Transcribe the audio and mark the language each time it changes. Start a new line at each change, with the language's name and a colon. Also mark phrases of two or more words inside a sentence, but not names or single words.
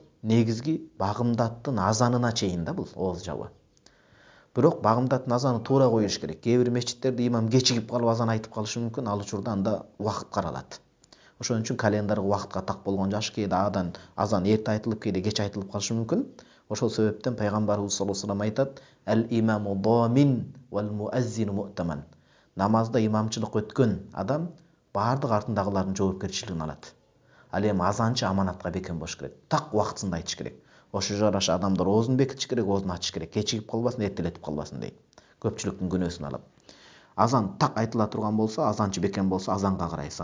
Kyrgyz: Негизги багымдаттын азанына чейин да бул ооз жабы. Бирок багымдаттын азаны туура коюш керек. Кээ бир мечиттерде имам кечигип калып азан айтып калышы мүмкүн, ал учурда анда убакыт каралат. Ошон үчүн календарга убакытка так болгон жаш, кээде азан эрте айтылып, кээде кеч айтылып калышы мүмкүн. Ошол себептен пайгамбарыбыз
Arabic: صلى الله عليه وسلم
Kyrgyz: айтат:
Arabic: "الإمام ضامن والمؤذن مؤتمن."
Kyrgyz: Намазда имамчылык өткөн адам баардык артындагылардын жоопкерчилигин алат. Ал эми азанчы аманатка бекем болуш керек. Так убактысында айтыш керек. Ошо жараша адамдар оозун бекитиш керек, оозун ачыш керек. Кечигип калбасын, эртелетип калбасын дейт. Көпчүлүктүн күнөөсүн алып. Азан так айтыла турган болсо, азанчы бекем болсо, азанга карайсыз.